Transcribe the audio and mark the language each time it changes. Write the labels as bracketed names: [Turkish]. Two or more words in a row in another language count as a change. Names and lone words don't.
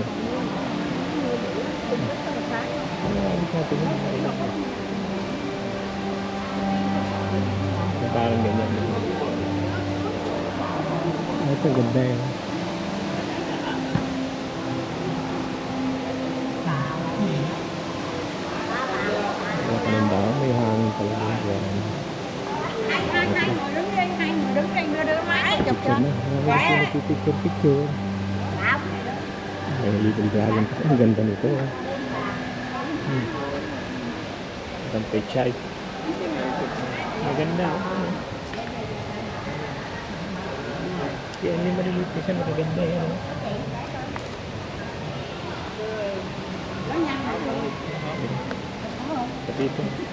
[Filipino] Parang ganyan. Ito ganda yun. Wala ka ng daan, may hangin talaga. [Vietnamese] Hai người đứng đây đưa máy chụp cho. [English] Picture. Little dragon. [Filipino] Ang ganda nito. Ang pechay. Maganda. Kaya hindi maliliit na siya, magaganda yan. Pati ito.